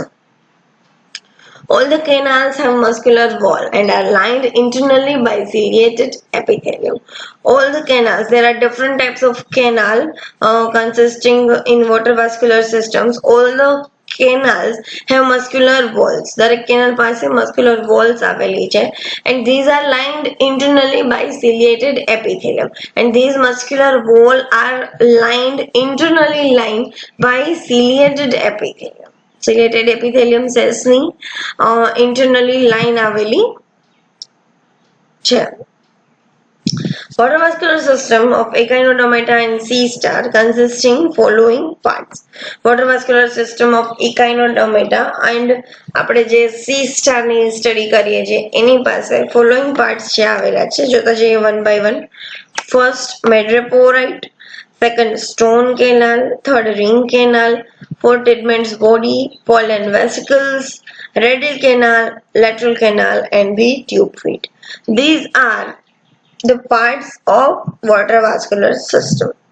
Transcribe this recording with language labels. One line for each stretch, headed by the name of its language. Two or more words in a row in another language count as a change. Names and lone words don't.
English: All the canals have muscular wall and are lined internally by ciliated epithelium. All the canals, there are different types of canal consisting in water vascular systems. All the canals have muscular walls. દરેક canal પાસે muscular walls
Gujarati: આવેલી છે
English: and these are lined internally by ciliated epithelium, and these muscular wall are internally lined by ciliated epithelium. Ciliated epithelium cells ની internally line
Gujarati: આવેલી છે.
English: Water vascular system of echinodermata and sea star consisting following parts. Water vascular system of echinodermata and
Gujarati: આપણે જે
English: sea star
Gujarati: ની સ્ટડી કરીએ છીએ એની પાસે
English: following parts
Gujarati: જે આવેલા છે જોતા જઈએ
English: one by one. First, madreporite. Second, stone canal. Third, ring canal. Fourth, Tidman's body, pollen vesicles, radial canal, lateral canal, and the tube feet. These are the parts of water vascular system.